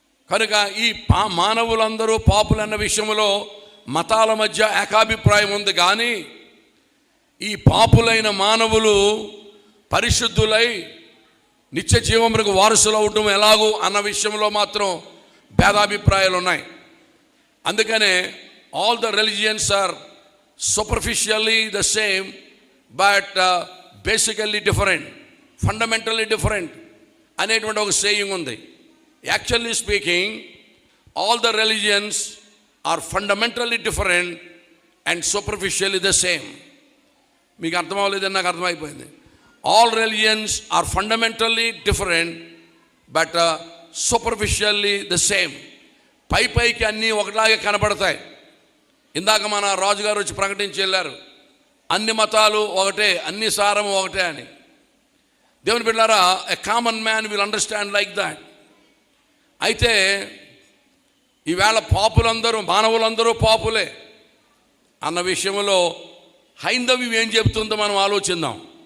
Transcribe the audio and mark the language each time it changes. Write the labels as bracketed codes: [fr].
[te] కనుక ఈ మానవులందరూ పాపులు అన్న విషయంలో మతాల మధ్య ఏకాభిప్రాయం ఉంది. కానీ ఈ పాపులైన మానవులు పరిశుద్ధులై నిత్య జీవములకు వారసులు అవటం ఎలాగూ అన్న విషయంలో మాత్రం భేదాభిప్రాయాలు ఉన్నాయి. అందుకనే [en] all the religions are superficially the same but basically different, fundamentally different [te] అనేటువంటి ఒక సేయింగ్ ఉంది. [en] Actually speaking, all the religions are fundamentally different and superficially the same. [te] మీకు అర్థం అవ్వలేదని నాకు అర్థమైపోయింది. [en] All religions are fundamentally different but superficially the same. [te] పైకి అన్నీ ఒకలాగే కనబడతాయి. ఇందాక మన రాజుగారు వచ్చి ప్రకటించి వెళ్ళారు, అన్ని మతాలు ఒకటే, అన్ని సారము ఒకటే అని. దేవుని బిడ్డలారా, [en] A common man will understand like that. [te] అయితే ఈవేళ మానవులందరూ పాపులే అన్న విషయంలో హైందవ్యం ఏం చెబుతుందో మనం ఆలోచిద్దాం.